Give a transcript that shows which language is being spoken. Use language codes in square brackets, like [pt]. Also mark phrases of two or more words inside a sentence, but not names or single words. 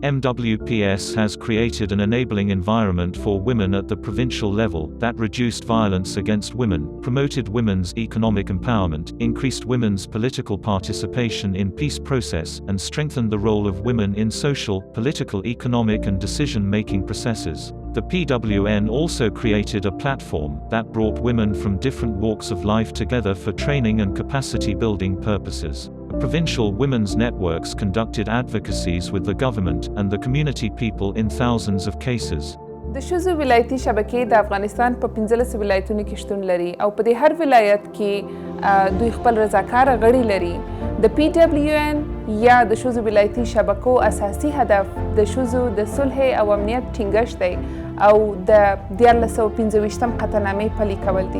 [en] MWPS has created an enabling environment for women at the provincial level that reduced violence against women, promoted women's economic empowerment, increased women's political participation in peace process, and strengthened the role of women in social, political, economic and decision-making processes. The PWN also created a platform that brought women from different walks of life together for training and capacity-building purposes. Provincial women's networks conducted advocacies with the government and the community people in thousands of cases. [ps] د ښځو ولایتي شبکې د افغانستان په 15 ولایتونو کې شتون لري او په دې هر ولایت کې دوی خپل رضاکاره غړي لري. د PWN یا د ښځو ولایتي شبکو اساسي هدف د ښځو د صلح او امنیت ټینګښت دی او د 1425م قطعنامې پلي کول دي.